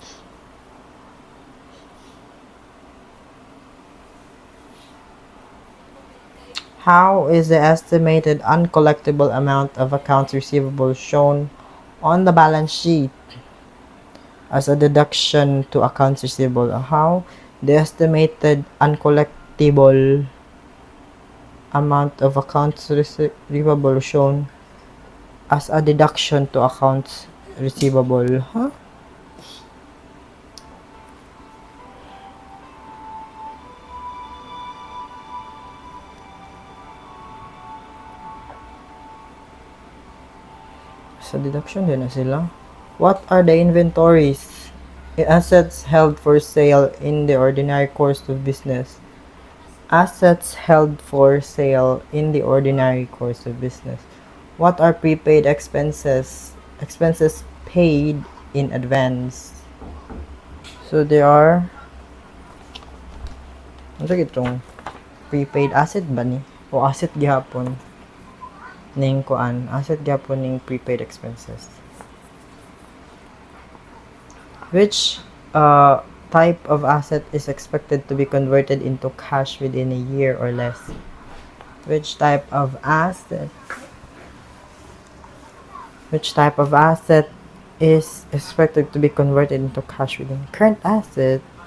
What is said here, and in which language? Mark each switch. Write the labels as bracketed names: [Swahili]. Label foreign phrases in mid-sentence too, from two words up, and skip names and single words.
[English] How is the estimated uncollectible amount of accounts receivable shown on the balance sheet as a deduction to accounts receivable? How the estimated uncollectible amount of accounts receivable shown as a deduction to accounts receivable? Huh? [Cebuano] Sa deduction din na sila. [English] What are the inventories? Assets held for sale in the ordinary course of business. Assets held for sale in the ordinary course of business. What are prepaid expenses? Expenses paid in advance. So there are, [Cebuano] ano sa itong [English] prepaid asset [Cebuano] ba ni? O asset gihapon ning kuan? Asset gihapon ning [English] prepaid expenses. Which type of asset is expected to be converted into cash within a year or less? Which type of asset? Which type of asset is expected to be converted into cash within current asset?